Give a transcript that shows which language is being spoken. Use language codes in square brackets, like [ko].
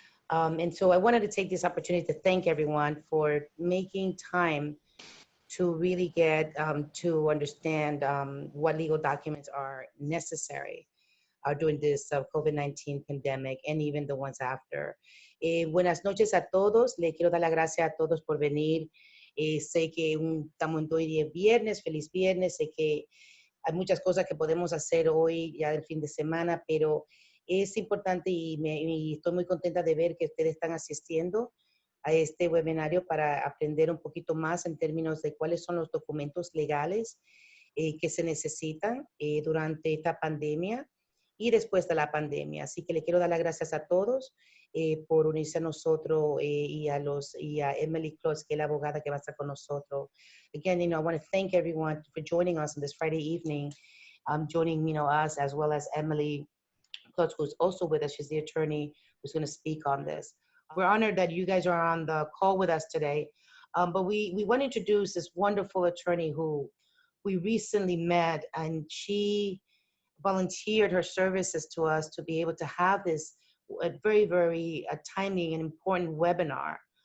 [en] And so I wanted to take this opportunity to thank everyone for making time to really get to understand what legal documents are necessary during this COVID-19 pandemic and even the ones after. [es] Buenas noches a todos. Le quiero dar las gracias a todos por venir. Sé que estamos hoy día viernes, feliz viernes. Sé que hay muchas cosas que podemos hacer hoy, ya del fin de semana, pero es importante y estoy muy contenta de ver que ustedes están asistiendo a este webinario para aprender un poquito más en términos de cuáles son los documentos legales que se necesitan durante esta pandemia y después de la pandemia. Así que le quiero dar las gracias a todos por unirse a nosotros y a Emily Klotz, que es la abogada que va a estar con nosotros. [en] Again, I want to thank everyone for joining us on this Friday evening, joining us as well as Emily Klotz, who's also with us. She's the attorney who's going to speak on this. We're honored that you guys are on the call with us today. But we want to introduce this wonderful attorney who we recently met, and she volunteered her services to us to be able to have this very timely and important webinar.